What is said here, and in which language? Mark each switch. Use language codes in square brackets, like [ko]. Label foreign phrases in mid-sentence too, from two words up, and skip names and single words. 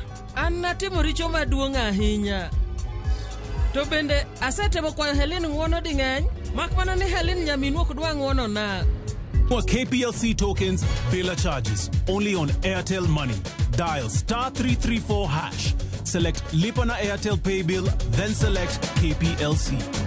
[luo] An natimo richo maduong' ahinya. To bende asetemo kwayo Helen ng'wono ding'eny. Mak mana ni Helen nyaminwa ok dwa ng'wono na. [en] For KPLC tokens, Villa charges. Only on Airtel Money. Dial *334#. Select Lipa na Airtel Pay Bill, then select KPLC.